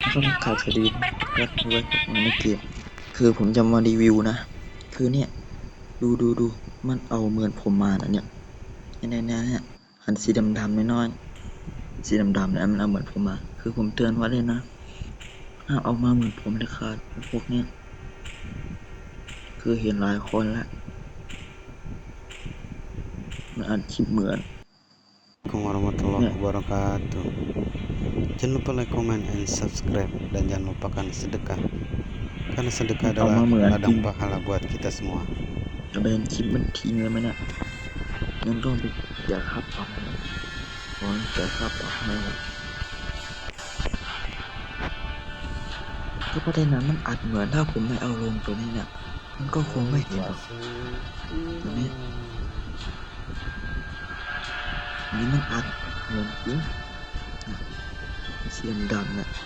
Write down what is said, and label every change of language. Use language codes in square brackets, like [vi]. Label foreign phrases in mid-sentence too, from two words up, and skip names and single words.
[th] ก็ข่าวสวัสดีครับเวิร์กมาในเกมคือผมจะมารีวิวนะคือเนี่ยดูมันเอาเหมือนผมมานะเนี่ยฮะอันสีดำๆน้อยๆสีดำๆเนี่ยมันเอาเหมือนผมมาคือผมเตือนไว้เลยนะห้ามเอามาเหมือนผมเลยค่ะพวกเนี้ยคือเห็นหลายคนแล้วมันอัดคลิปเหมือน [ar] السلام عليكم ورحمة الله [th] เนี่ย [id] wabarakatuh. Jangan lupa [en] like, comment, and subscribe. [id] Dan jangan lupakan sedekah. Karena [th] มั [id] sedekah [th] นเอา [id] adalah [th] มาเหมือนจริ [id] ladang [th] ง [id] pahala buat kita semua. [th] จะแบนคลิปมันทิ้งเลยไหมเนี่ยยังต้องไปเสียค่าปรับตอนเสียค่าปรับให้แล้วก็ประเด็นนั้นมันอัดเหมือนถ้าผมไม่เอาลงตัวนี้เนี่ยมันก็คงไม่เห็นหรอกตัวนี้นี่มันอัดเหมือนจริงเสียงดังเนี่ย